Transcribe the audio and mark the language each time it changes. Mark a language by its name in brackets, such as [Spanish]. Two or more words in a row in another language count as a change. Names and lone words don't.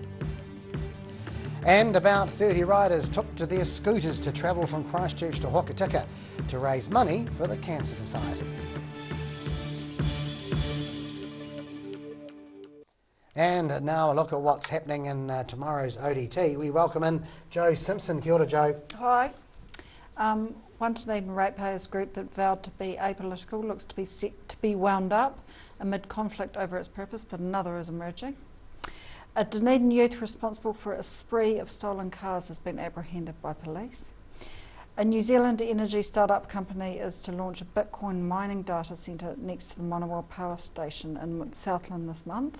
[English] And about 30 riders took to their scooters to travel from Christchurch to Hokitika to raise money for the Cancer Society. And now a look at what's happening in tomorrow's ODT. We welcome in Jo Simpson. [Māori] Kia ora, Jo. [English] Hi. One Dunedin ratepayers group that vowed to be apolitical looks to be set to be wound up amid conflict over its purpose, but another is emerging. A Dunedin youth responsible for a spree of stolen cars has been apprehended by police. A New Zealand energy startup company is to launch a Bitcoin mining data centre next to the Monowal Power Station in Southland this month.